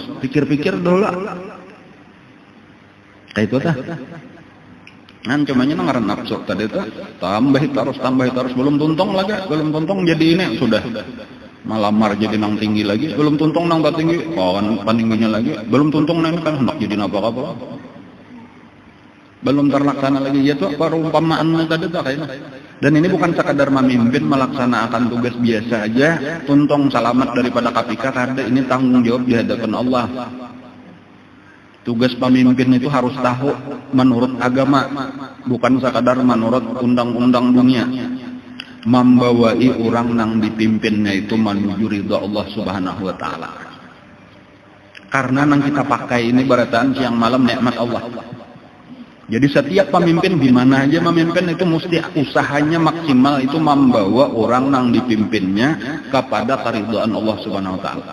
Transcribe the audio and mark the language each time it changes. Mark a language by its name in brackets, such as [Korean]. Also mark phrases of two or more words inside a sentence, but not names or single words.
[Banjar] Pikir-pikir dulu kayak itu tah. Kan cumanya nang nafsu tadi tuh, tambah terus, belum tuntung jadi ini sudah malamar jadi nang tinggi lagi, belum tuntung nang tinggi, kawan paningginya lagi, belum tuntung nang kan hendak jadi apa-apa. Belum terlaksana lagi, ya tuh perumpamaan tadi tuh kayaknya. [Indonesian] Dan ini bukan sekadar memimpin melaksanakan tugas biasa aja, untung selamat daripada KPK, karena ini tanggung jawab di hadapan Allah. Tugas pemimpin itu harus tahu menurut agama, bukan sekadar menurut undang-undang dunia. [Banjar] Membawai orang nang dipimpinnya itu menuju ridha Allah [Arabic] Subhanahu wa Ta'ala. [Banjar] Karena nang kita pakai ini barataan siang malam nikmat Allah. [Indonesian] Jadi setiap pemimpin di mana aja memimpin itu mesti usahanya maksimal itu membawa orang nang dipimpinnya kepada keridhaan Allah [Arabic] Subhanahu wa Ta'ala.